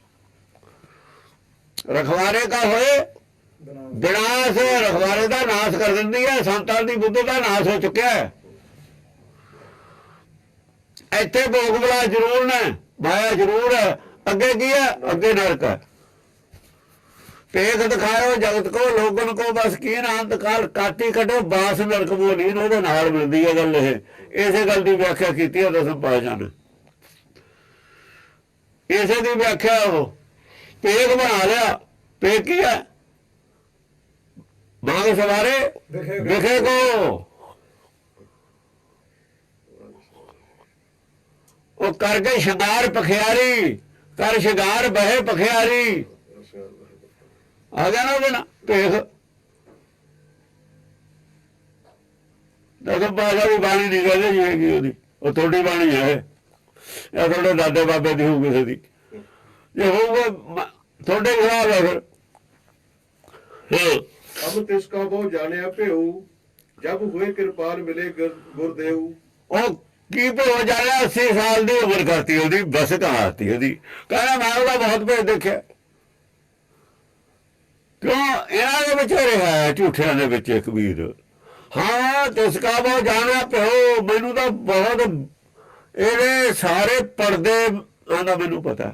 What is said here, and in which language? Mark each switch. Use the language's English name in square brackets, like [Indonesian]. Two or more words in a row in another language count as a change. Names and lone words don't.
[Punjabi] ਰਖਵਾਰੇ ਕਾ ਹੋਏ ਵਿਨਾਸ਼, ਰਖਵਾਰੇ ਦਾ ਨਾਸ਼ ਕਰ ਦਿੰਦੀ ਹੈ। ਸੰਤਾਂ ਦੀ ਬੁੱਧ ਦਾ ਨਾਸ਼ ਹੋ ਚੁੱਕਿਆ ਹੈ। ਇੱਥੇ ਭੋਗ ਬਲਾ ਜ਼ਰੂਰ ਨੇ, ਮਾਇਆ ਜ਼ਰੂਰ ਹੈ। ਅੱਗੇ ਕੀ ਹੈ? ਅੱਗੇ ਨਰਕ ਹੈ। [Hindi] पेख दिखाओ जगत को लोगन को बस की अंत काल काटी कटो बास नरक मोलीन [Punjabi] ਉਹਦੇ ਨਾਲ ਮਿਲਦੀ ਹੈ ਗੱਲ। ਇਹ ਇਸੇ ਗੱਲ ਦੀ ਵਿਆਖਿਆ ਕੀਤੀ ਹੈ ਦਸਮ ਪਾਤਸ਼ਾਹ ਨੇ। ਇਸੇ ਦੀ ਵਿਆਖਿਆ ਉਹ ਪੇਖ ਬਣਾ ਲਿਆ। ਪੇਖ ਕੀ ਹੈ? ਬਾਗ ਸਵਾਰੇ ਵਿਖੇ ਕੋ, ਉਹ ਕਰਕੇ ਸ਼ਿੰਗਾਰ ਪਖਿਆਰੀ, ਕਰ ਸ਼ਿੰਗਾਰ ਬਹਿ ਪਖਿਆਰੀ। ਆ ਗਿਆ ਨਾ ਉਹਦੇ ਨਾਲ ਭੇਖ। ਦਸਮ ਪਾਤਸ਼ਾਹ ਦੀ ਬਾਣੀ ਨਹੀਂ ਕਹਿੰਦੇ ਜੀ ਹੈਗੀ ਉਹਦੀ, ਉਹ ਤੁਹਾਡੀ ਬਾਣੀ ਹੈ ਜਾਂ ਤੁਹਾਡੇ ਦਾਦੇ ਬਾਬੇ ਦੀ ਹੋਊ ਕਿਸੇ ਦੀ। ਜੇ ਹੋਊਗਾ ਤੁਹਾਡੇ ਖਿਲਾਫ ਹੈ ਫਿਰ। [Hindi] अब तिसका बहु जाने पेऊ जब हुए कृपाल मिले गुरदेव। [Punjabi] ਉਹ ਕੀ ਭੋ ਜਾਣਿਆ? 80 ਸਾਲ ਦੀ ਉਮਰ ਕਰਤੀ ਉਹਦੀ, ਬਸ ਕਹਾਤੀ ਉਹਦੀ। ਕਹਿੰਦਾ ਮੈਂ ਉਹਦਾ ਬਹੁਤ ਭੇਦ ਦੇਖਿਆ। ਕਿਉਂ? ਇਹਨਾਂ ਦੇ ਵਿੱਚ ਰਿਹਾ, ਝੂਠਿਆਂ ਦੇ ਵਿੱਚ ਕਬੀਰ। ਹਾਂ ਤਿਸਕਾ ਬਹੁ ਜਾਣਿਆ ਪਿਓ, ਮੈਨੂੰ ਤਾਂ ਬਹੁਤ ਇਹਦੇ ਸਾਰੇ ਪਰਦੇ ਆਂਦਾ ਮੈਨੂੰ ਪਤਾ।